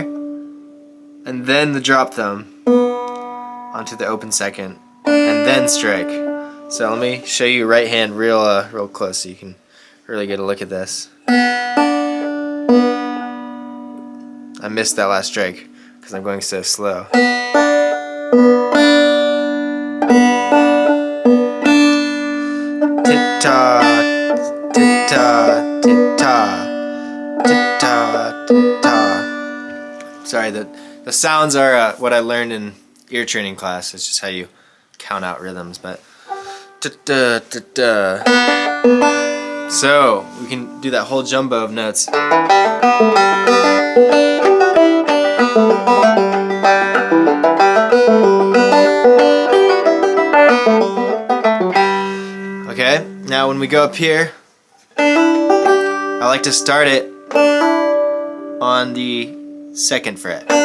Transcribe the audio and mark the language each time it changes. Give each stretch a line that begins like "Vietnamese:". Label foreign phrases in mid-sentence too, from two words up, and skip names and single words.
English: And then the drop thumb onto the open second and then strike. So let me show you right hand real close so you can really get a look at this. I missed that last strike because I'm going so slow. Tit-ta, tit-ta, tit-ta, tit-ta, tit-ta. Sorry, the sounds are what I learned in ear training class. It's just how you count out rhythms, but tit-ta, tit-ta. So we can do that whole jumbo of notes. Okay, now when we go up here, I like to start it on the 2nd fret.